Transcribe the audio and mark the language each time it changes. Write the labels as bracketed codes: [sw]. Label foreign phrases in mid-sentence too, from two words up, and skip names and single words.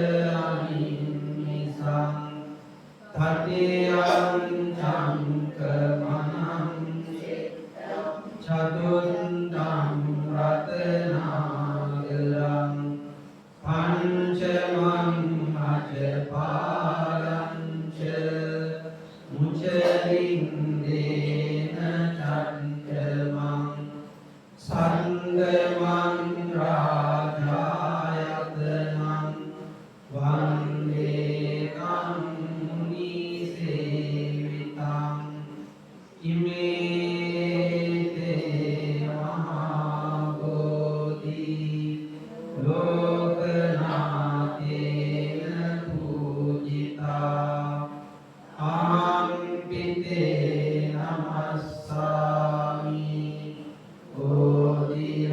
[pi] අනිමිසං තතියං චංකමනං චතුන්දං රතනාගරං පංචමං අජපාලං ච මුචලින්දේන චන්ද්‍රමං සංගමං රාජායතනං වන්දේ කං මුනිසේවිතං ඉමේතේ මහා බෝධි ලෝකනාථේන පූජිතා ආම්පිතේ නමස්සාමි බෝධි